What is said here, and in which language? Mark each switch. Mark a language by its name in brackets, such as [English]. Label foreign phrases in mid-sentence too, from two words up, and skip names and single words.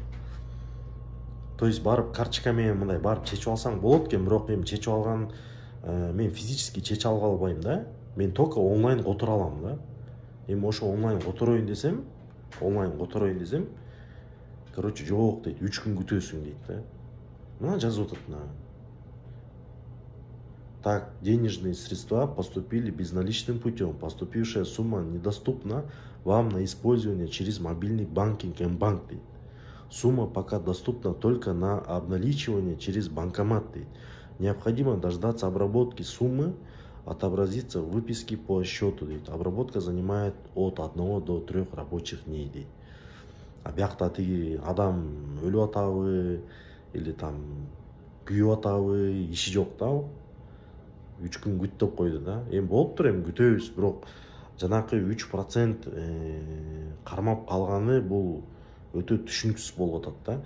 [Kyrgyz] То есть барып карточка менен мындай барып чечип алсаң болот экен, бирок мен чечип алган, мен физически чечип алга албайм да. Мен только онлайн которо алам да. Эми ошо онлайн котороюн десем, короче, жок дейт, 3 күн күтөсүң дейт да. Мына жазып атат мына. [Russian] Так, денежные средства поступили безналичным путем. Поступившая сумма недоступна вам на использование через мобильный банкинг М-банк. Сумма пока доступна только на обналичивание через банкомат. Необходимо дождаться обработки суммы, отобразится в выписке по счету. Обработка занимает от 1 до 3 рабочих дней. [Kyrgyz] А бияқта тиги адам өлүп атабы [Russian] или там [Kyrgyz] күйүп атабы, иши жок да. 3 күн күт деп койду да. Эми болуптур, эми күтөбүз, бирок жанакы 3% кармап калганы бул өтө түшүнүксүз болуп атат да.